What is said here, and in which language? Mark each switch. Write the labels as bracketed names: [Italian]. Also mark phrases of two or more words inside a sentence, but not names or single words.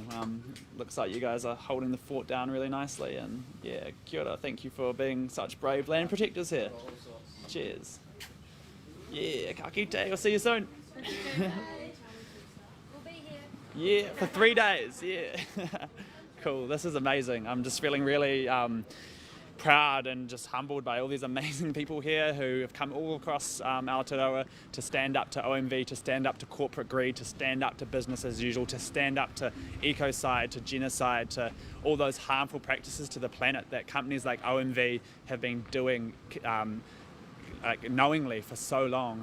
[English] Looks like you guys are holding the fort down really nicely. And yeah, [Māori] kia ora. [English] Thank you for being such brave land protectors here. Cheers. Yeah, [Māori] ka kite. [English] I'll see you soon. We'll be here. Yeah, for 3 days. Yeah. Cool. This is amazing. I'm just feeling really proud and just humbled by all these amazing people here who have come all across Aotearoa to stand up to OMV, to stand up to corporate greed, to stand up to business as usual, to stand up to ecocide, to genocide, to all those harmful practices to the planet that companies like OMV have been doing knowingly for so long.